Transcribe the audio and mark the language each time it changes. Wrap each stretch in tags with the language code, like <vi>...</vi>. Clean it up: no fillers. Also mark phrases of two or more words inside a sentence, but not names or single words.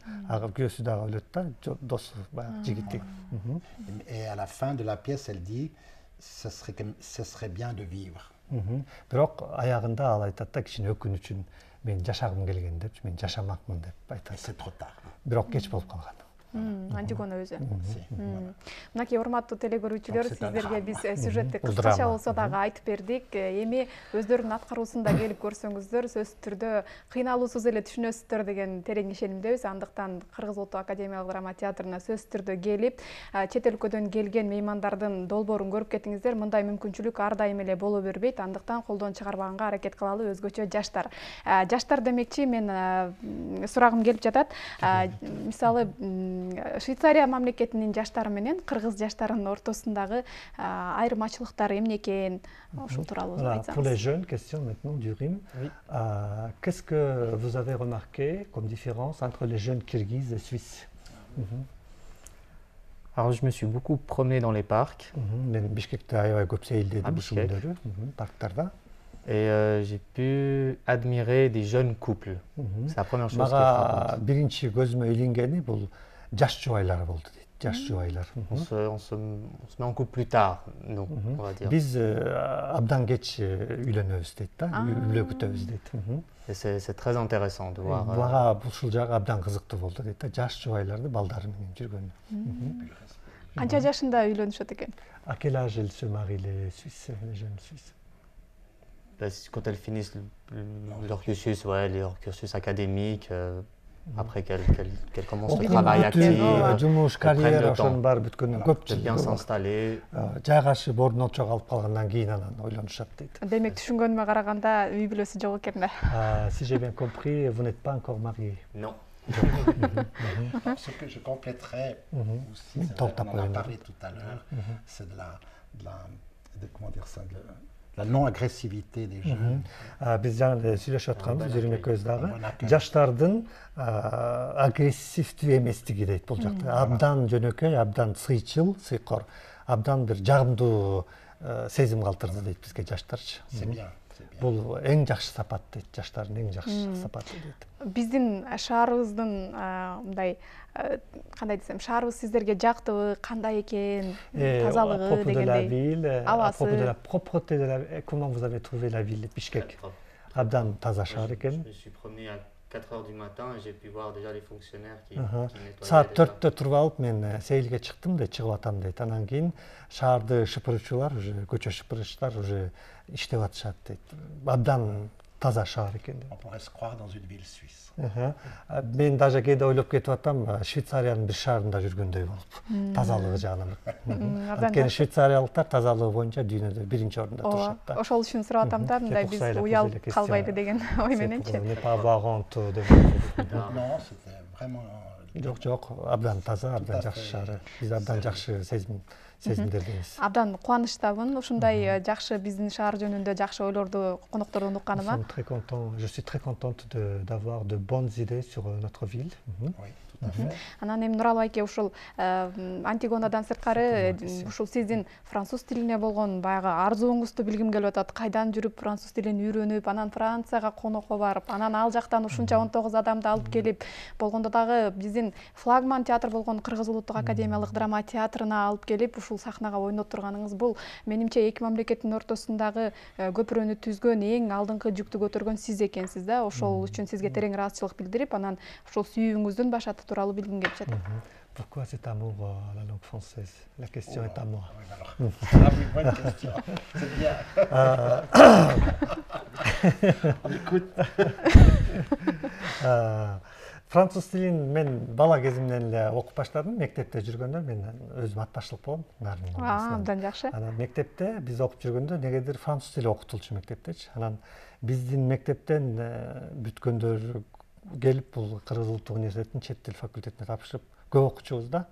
<ky>Ага күйөөсү дагы өлөт да, досу баягы жигити.</ky> <fr>Et à la fin de la pièce, elle dit, ce serait bien de vivre.</fr> <ky>Бирок аягында ал айтат да, кичине өкүнүчүн мен жашагым келген депчи, мен жашамакмын деп айтат.</ky> <fr>C'est trop tard.</fr> <ky>Бирок кеч болуп калган. Антигона өзү. Мынакей урматтуу телегөрүүчүлөр, сиздерге биз сюжетти кыскача болсо дагы айтып бердик. Эми өздөрүнүн аткаруусунда келип көрсөңүздөр, сөзсүз түрдө кыйналуусуз эле түшүнөсүздөр деген терең ишенимдебиз. Андыктан Кыргыз Улуттук академиялык драма театрына сөзсүз түрдө келип, чет өлкөдөн келген меймандардын долбоорун көрүп кетиңиздер. Мындай мүмкүнчүлүк ар дайым эле боло бербейт. Андыктан колдон чыгарбаганга аракет кылалы, өзгөчө жаштар. Жаштар демекчи, мен сурагым келип жатат. Мисалы, Швейцария мамлекетинин жаштары менен кыргыз жаштарынын ортосундагы айырмачылыктар эмне экен, ошол тууралуу айтсаңыз.</ky> <fr>Pour les jeunes, question maintenant du Rhin. Qu'est-ce que vous avez remarqué comme différence entre les jeunes kirghizes et suisses? Alors je me suis beaucoup promené dans les parcs.</fr> <ky>Мен Бишкекте аябай көп сейилдедим ушул күндөрү, парктарда.</ky> <fr>Et j'ai pu admirer des jeunes couples. C'est la première chose qui est</fr> <ky>Мага</ky> <fr>frappante.</fr> <ky>биринчи көзүмө илингени бул жаш жубайлар болду дейт. Жаш жубайлар.</ky> <fr>On se met en couple plus tard, nous, on va dire.</fr> <ky>Биз абдан кеч үйлөнөбүз дейт да, үйлө күтөбүз дейт.</ky> <fr>Et c'est très intéressant de voir.</fr> <ky>Мага ушул жагы абдан кызыктуу болду дейт да, жаш жубайларды балдары менен жүргөнү. Канча жашында үйлөнүшөт экен?</ky> <fr>À quel âge elles se marient les Suisses, les jeunes Suisses? Quand elles finissent leur cursus, ouais, leur cursus académique, après qu'elles commencent le travail actif,</fr> <ky>жумуш, карьера ошонун баары бүткөндөн көп</ky> <fr>de bien s'installer.</fr> <ky>жайгашып ордуна чогуу алып калгандан кийин анан ойлонушат дейт. Демек түшүнгөнүмө караганда үй бүлөсү жок экен да.</ky> <fr>Si j'ai bien compris, vous n'êtes pas encore marié. Non. Ce que je compléterais aussi, on en a parlé tout à l'heure, c'est comment dire ça, la non-agressivité des jeunes.</fr> <ky>Биз жана сүйлөшүп атканбыз жериме көз дагы жаштардын агрессивдүү эместиги дейт бул жакта. Абдан жөнөкөй, абдан сыйчыл, сыйкор, абдан бир жагымдуу сезим калтырды дейт бизге жаштарчы.</ky> <fr>C'est bien.</fr> <ky>Бул эң жакшы сапат дейт, жаштардын эң жакшы сапаты дейт. Биздин шаарыбыздын мындай кандай десем, шаарыбыз сиздерге жактыбы, кандай экен, тазалыгы дегендей.</ky> <fr>À propos de la propreté de la ville, comment vous avez trouvé la ville de Bishkek?</fr> <ky>Абдан таза шаар экен.</ky> <fr>Je me suis promené à 4 heures du matin et j'ai pu voir déjà les fonctionnaires qui nettoyaient.</fr> <ky>Саат 4-тө туруп алып мен сейилге чыктым да, чыгып атам дейт. Анан кийин шаарды шыпыруучулар, уже көчө шыпырыштар уже иштеп атышат дейт. Абдан таза шаар экен деп.</ky> <fr>On pourrait se croire dans une ville suisse.</fr> <ky>Мен даже кээде ойлоп кетип атам, Швейцариянын бир шаарында жүргөндөй болуп, тазалыгы жагынан. Анткени швейцариялыктар тазалыгы боюнча дүйнөдө биринчи орунда турушат да. Ошол үчүн сурап атам да, мындай биз уялып калбайлы деген ой мененчи.</ky> <fr>Non, c'était vraiment...</fr> <ky>Жок, абдан таза, абдан жакшы шаар. Биз абдан жакшы сезимдердебиз. Абдан кубанычтамын ушундай жакшы биздин шаар жөнүндө жакшы ойлорду коноктордон укканыма.</ky> <fr>Je suis très contente d'avoir de bonnes idées sur notre ville. Oui, tout à fait.</fr> <ky>Анан эми Нуралы айке ушул Антигонадан сырткары ушул сиздин француз тилине болгон баягы арзууңузду билгим келип атат. Кайдан жүрүп француз тилин үйрөнүп, анан Францияга конокко барып, анан ал жактан ушунча 19 адамды алып келип, болгондо дагы биздин флагман театр болгон Кыргыз Улуттук академиялык драма театрына алып келип, ушул сахнага ойноттурганыңыз бул менимче эки мамлекеттин ортосундагы көпүрөнү түзгөн эң алдыңкы жүктү көтөргөн сиз экенсиз да. Ошол үчүн сизге терең ыраазычылык билдирип, анан ушул сүйүүңүздүн башаты тууралуу билгим келип жатат.</ky> <fr>Pourquoi cet amour à la langue française? La question est à moi. Oui, bonne question. C'est bien. On écoute.</fr> <ky>Француз тилин мен бала кезимден эле окуп баштадым. Мектепте жүргөндө мен өзүм ат башлык болдум. Абдан жакшы. Анан мектепте биз окуп жүргөндө негедир француз тили окутулчу мектептечи. Анан биздин мектептен бүткөндөр келип бул Кыргыз Улуттук университетинин чет тил факультетине тапшырып көп окучубуз да.</ky>